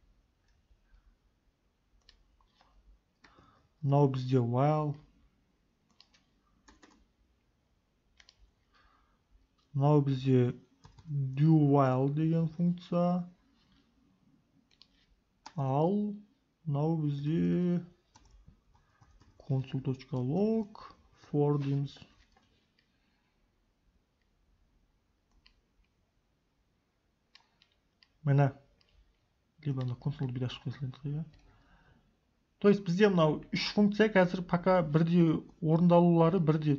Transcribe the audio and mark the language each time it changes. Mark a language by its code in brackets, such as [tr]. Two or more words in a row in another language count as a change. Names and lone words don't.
[kk] Мынау бізде while. Мынау бізде [en] do while [kk] деген функция. Ал мынау бізде [en] console.log for [kk] дейміз. Міне. [ru] Либо на [kk] консольді бүйді ашып қойсылайды. [ru] То есть [kk] бізде мынау үш функция қазір пока бірдей орындалулары бірдей.